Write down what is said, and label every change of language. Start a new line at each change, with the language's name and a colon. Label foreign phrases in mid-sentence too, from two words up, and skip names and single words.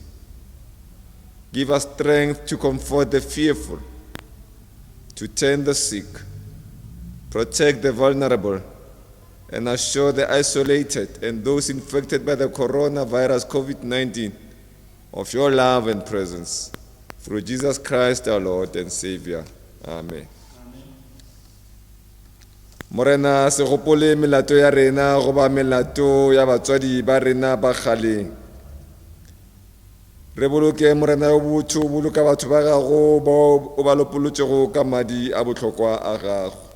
English: Give us strength to comfort the fearful, to tend the sick, protect the vulnerable, and assure the isolated and those infected by the coronavirus COVID-19 of your love and presence. Through Jesus Christ our Lord and Savior. Amen.
Northern Sotho: Morena se gopole melato ya rena goba melato ya batswadi ba rena ba kgaleng. Re boloke morena yo botho boloka batho ba gago ba o ba lopolotšego ka madi a bohlokwa a gago.